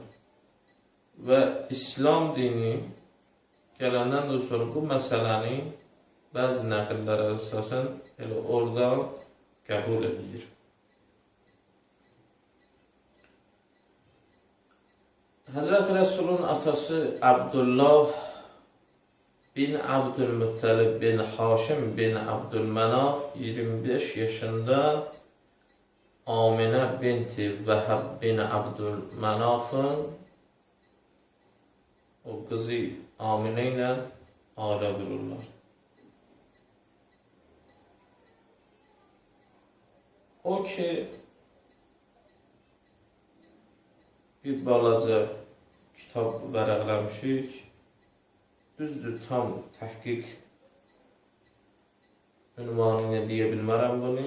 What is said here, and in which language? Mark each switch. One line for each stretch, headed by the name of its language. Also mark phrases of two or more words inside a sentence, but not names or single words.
Azerbaijani: Və İslam dini gələndən də sonra bu məsələni bəzi nəqillərə əsasən elə oradan qəbul edilir. Həzrəti Rəsulun atası Abdullah bin Abdülmüttəlib bin Haşim bin Abdülmenaf 25 yaşında Aminə binti Vəhəb bin Abdülmenafın o qızı Aminə ilə ailə qururlar. O ki, bir balaca kitab vərəqləmişik, düzdür, tam təhqiq ünvanı deyə bilmərəm bunu.